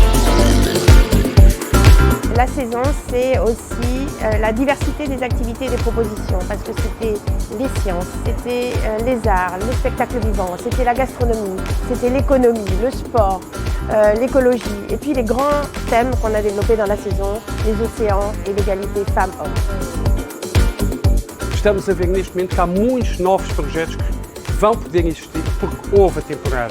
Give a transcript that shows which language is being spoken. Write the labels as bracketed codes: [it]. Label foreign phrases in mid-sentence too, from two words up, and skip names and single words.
[fr] La saison, c'est aussi la diversité des activités et des propositions, parce que c'était les sciences, c'était les arts, le spectacle vivant, c'était la gastronomie, c'était l'économie, le sport, l'écologie, et puis les grands thèmes qu'on a développés dans la saison, les océans et l'égalité femmes-hommes. [pt] Estamos a ver neste momento que há muitos novos projetos que vão poder existir porque houve a temporada.